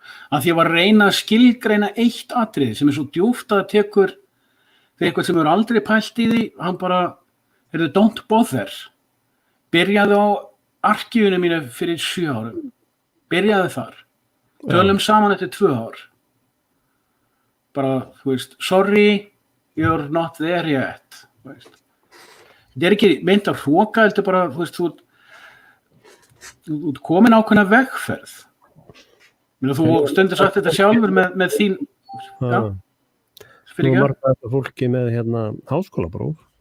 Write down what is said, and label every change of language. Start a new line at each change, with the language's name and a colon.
Icelandic: að því ég var að reyna að skilgreina eitt atriði sem er svo djúpt að það tekur fyrir eitthvað sem hefur aldrei pælt í því, hann bara,
English: don't bother.
Icelandic: Byrjaði á arkífunum mínu fyrir 7 árum. Byrjaði þar. Tölum saman eftir 2 ár. Bara, þú veist,
English: sorry, you're not there yet.
Icelandic: Þetta er ekki meint að hróka, heldur bara, þú veist, þú ert komin ákveðna vegferð. Þú stundir sagt þetta sjálfur með þín, já. Nú margar þetta fólki með háskólapróf.